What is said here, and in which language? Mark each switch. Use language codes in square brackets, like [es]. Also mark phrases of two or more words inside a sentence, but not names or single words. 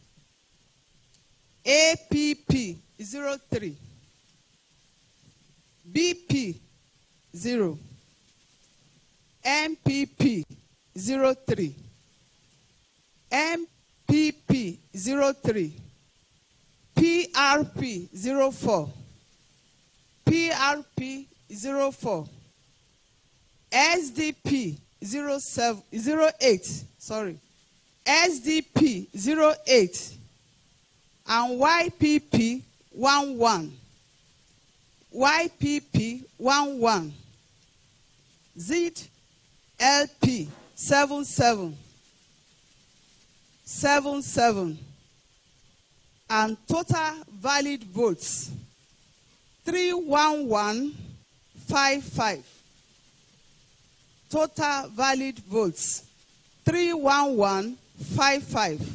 [en] APP 03. BP 0. MPP 03. MPP 03. PRP 04. PRP 04. SDP 08. Sorry. SDP 08. And YPP 11. YPP 11. ZLP 77. 77. And total valid votes 31155. Total valid votes 31155.